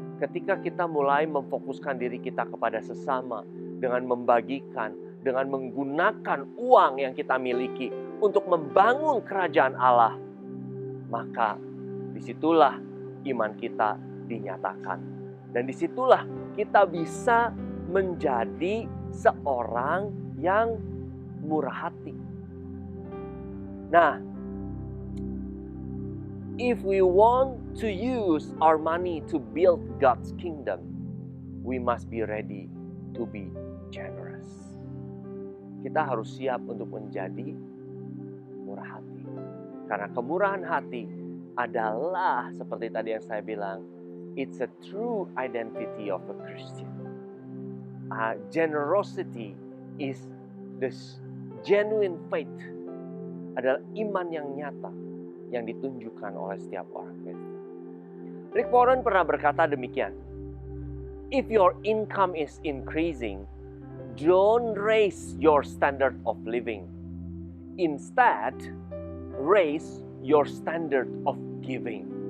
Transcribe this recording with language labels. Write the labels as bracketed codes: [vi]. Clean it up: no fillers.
[id] Ketika kita mulai memfokuskan diri kita kepada sesama dengan membagikan, dengan menggunakan uang yang kita miliki untuk membangun kerajaan Allah, maka disitulah iman kita dinyatakan. Dan disitulah kita bisa menjadi seorang yang murah hati. [en] Nah, if we want to use our money to build God's kingdom, we must be ready to be generous. [id] Kita harus siap untuk menjadi murah hati. Karena kemurahan hati adalah seperti tadi yang saya bilang, [en] it's a true identity of a Christian. Generosity is the genuine faith, [id] adalah iman yang nyata yang ditunjukkan oleh setiap orang Kristen. [en] Rick Warren [id] pernah berkata demikian, [en] if your income is increasing, don't raise your standard of living. Instead, raise your standard of giving.